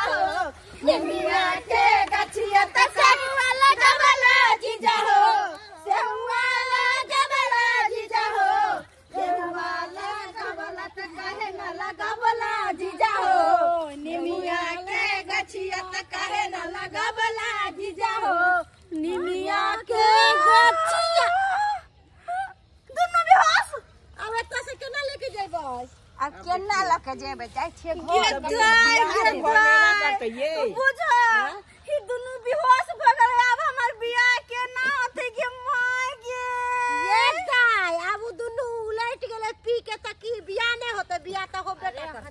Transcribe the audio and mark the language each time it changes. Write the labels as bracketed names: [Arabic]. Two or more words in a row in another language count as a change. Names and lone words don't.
[Maithili] हो निमिया के गछिया त काहे ना लगबला जीजा हो सेहुवाला गबला जीजा हो सेहुवाला गबला त काहे ना लगबला जीजा हो निमिया के गछिया त काहे ना लगबला जीजा हो निमिया के गछिया दुनु बेहोश अब एतऽ से केना लेके जेबस अब केना लके जेबे जाय छिए घर बुझो ही दुनु बेहोश भ गेलै अब हमर बियाह केना होतै के माय गे ये गाय अब दुनु उलट गेले पी के त की बियाह नै होतै बियाह त होबे करतै